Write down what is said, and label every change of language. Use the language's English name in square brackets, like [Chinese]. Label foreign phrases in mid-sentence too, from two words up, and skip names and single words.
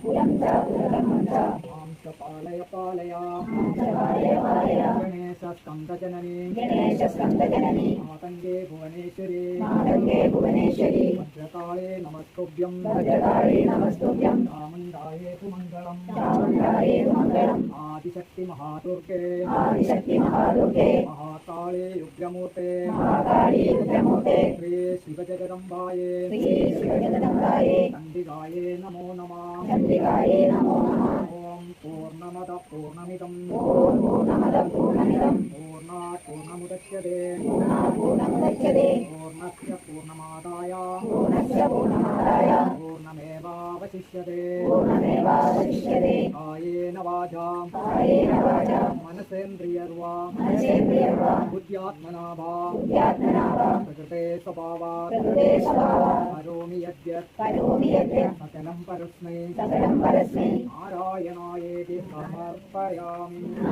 [Sanskrit] മാം ച പാലയ പാലയ ഗണേശ സ്കന്ദജനനി മാതംഗേ ഭുവനേശ്വരി ഭദ്രകാളേ നമസ്തുഭ്യം ചാമുണ്ഡായേതു മംഗളം ആദിശക്തി മഹാദുർഗേ മഹാകാളേ ഉഗ്രമൂർത്തേ ശ്രീ ശിവജഗദംബായേ ചണ്ഡികായേ നമോ നമഃ. ഓം പൂർണ്ണമദ പൂർണ്ണമിദം പൂർണ്ണാത് പൂർണ്ണമുദച്യതേ പൂർണ്ണസ്യ പൂർണ്ണമാദായ പൂർണ്ണമേവാവശിഷ്യതേ. കായേന വാചാ മനസേന്ദ്രിയർവാ ബുദ്ധ്യാത്മനാ വാ പ്രകൃതേ സ്വഭാവാത് കരോമി യദ്യത് സകലം പരസ്മൈ നാരായണായേതി സമർപ്പയാമി.